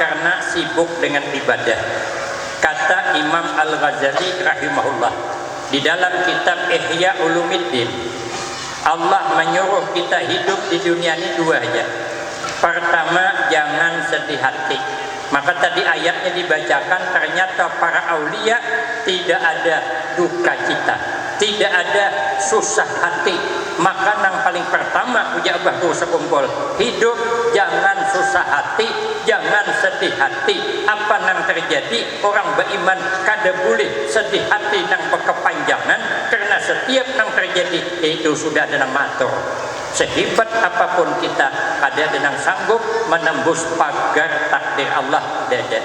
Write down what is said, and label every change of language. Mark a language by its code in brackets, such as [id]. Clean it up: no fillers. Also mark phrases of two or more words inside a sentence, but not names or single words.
[id] Karena sibuk dengan ibadah. Kata Imam Al-Ghazali rahimahullah di dalam kitab Ihya Ulumuddin, Allah menyuruh kita hidup di dunia ini dua aja. Pertama, jangan sedih hati. Maka tadi ayatnya dibacakan, ternyata para aulia tidak ada duka cita. tidak ada susah hati. Maka yang paling pertama uja abah tu sekumpul hidup jangan susah hati, jangan sedih hati. Apa yang terjadi orang beriman kada boleh sedih hati nang berkepanjangan, karena setiap yang terjadi itu sudah ada nang matur. Sehebat apapun kita ada yang sanggup menembus pagar takdir Allah dada.